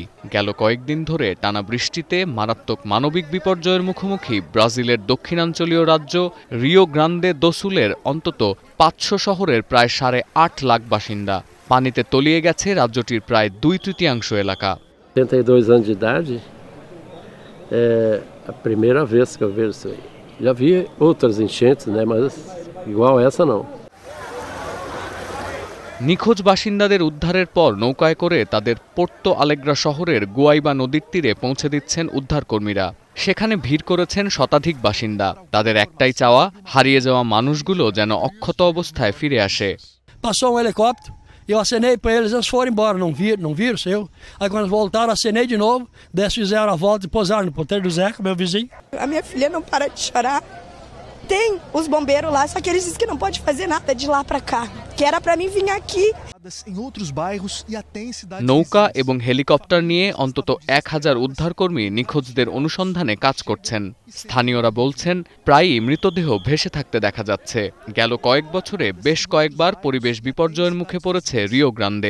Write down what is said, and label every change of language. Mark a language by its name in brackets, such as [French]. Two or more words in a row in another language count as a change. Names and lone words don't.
[Bangla] গেল কয়েকদিন ধরে টানা বৃষ্টিতে মারাত্মক মানবিক বিপর্যয়ের মুখোমুখি ব্রাজিলের দক্ষিণাঞ্চলীয় রাজ্য রিও গ্রান্দে দো সুলের অন্তত ৫০০ শহরের প্রায় ৮.৫ লাখ বাসিন্দা। পানিতে তলিয়ে গেছে রাজ্যটির প্রায় ২/৩ এলাকা। [Portuguese] 72 anos de idade, é a primeira vez que eu vejo isso aí. Já vi outras enchentes, né, mas igual essa não. [Bangla] নিখোঁজ বাসিন্দাদের উদ্ধারের পর নৌকায় করে তাদের পোর্তো আলেগ্রা শহরের গুয়াইবা নদীর তীরে পৌঁছে দিচ্ছেন উদ্ধারকর্মীরা। সেখানে ভিড় করেছেন শতাধিক বাসিন্দা। তাদের একটাই চাওয়া, হারিয়ে যাওয়া মানুষগুলো যেন অক্ষত অবস্থায় ফিরে আসে। [Portuguese] Passou helicóptero, eu acenei para eles foram embora, não viram, seu. Aí quando eles voltaram, acenei de novo, eles fizeram a volta e pousaram no ponteiro do Zeca, meu vizinho. A minha filha não para de chorar. Tem os bombeiros lá, só que eles dizem que não pode fazer nada de lá para cá, que era para mim vir aqui. [Bangla] নৌকা এবং হেলিকপ্টার নিয়ে অন্তত ১,০০০ উদ্ধারকর্মী নিখোঁজদের অনুসন্ধানে কাজ করছেন। স্থানীয়রা বলছেন, প্রায়ই মৃতদেহ ভেসে থাকতে দেখা যাচ্ছে। গেল কয়েক বছরে বেশ কয়েকবার পরিবেশ বিপর্যয়ের মুখে পড়েছে রিও গ্রান্দে।